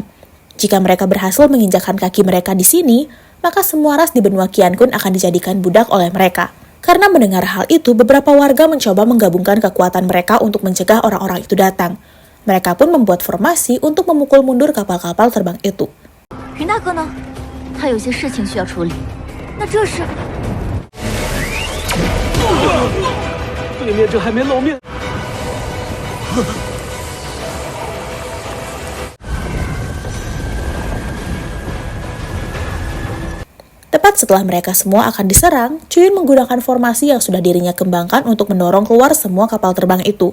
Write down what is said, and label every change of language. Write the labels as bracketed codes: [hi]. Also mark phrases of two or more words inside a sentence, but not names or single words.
[id] Jika mereka berhasil menginjakkan kaki mereka di sini, maka semua ras di benua Qiankun akan dijadikan budak oleh mereka. Karena mendengar hal itu, beberapa warga mencoba menggabungkan kekuatan mereka untuk mencegah orang-orang itu datang. Mereka pun membuat formasi untuk memukul mundur kapal-kapal terbang itu. [zh] 云大哥呢？他有些事情需要处理。那这是？对面这还没露面。 [id] Tepat setelah mereka semua akan diserang, Chuyun menggunakan formasi yang sudah dirinya kembangkan untuk mendorong keluar semua kapal terbang itu.